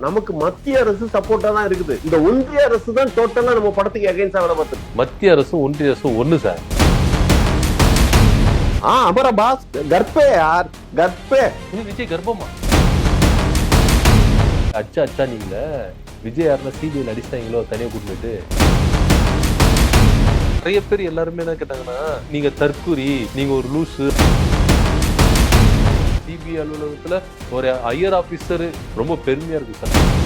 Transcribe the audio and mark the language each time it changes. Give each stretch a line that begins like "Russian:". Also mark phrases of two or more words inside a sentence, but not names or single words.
Tamil: நமக்கு மத்திய அரசு சப்போர்ட்டா தான் இருக்குது. இந்த ஒன்றிய அரசு தான் டோட்டலா நம்ம படத்துக்கு அகைன்ஸ்டா வேலை பார்த்து. மத்திய அரசும் ஒன்றிய அரசும் ஒண்ணு சார்.
Hindi: हमारा बास घर पे यार, घर पे.
Tamil: விஜய் கர்ப்பமா? அச்சா நீங்கள விஜய் யாருன்னா சிபிஐல அடிச்சிட்டாங்களோ தனியா கூட்டிட்டு. நிறைய பேர் எல்லாருமே என்ன கேட்டாங்கன்னா, நீங்க தற்கூரி, நீங்க ஒரு லூசு. சிபிஐ அலுவலகத்துல ஒரு
English: higher officer
Tamil: ரொம்ப பெருமையா இருக்கு சார்.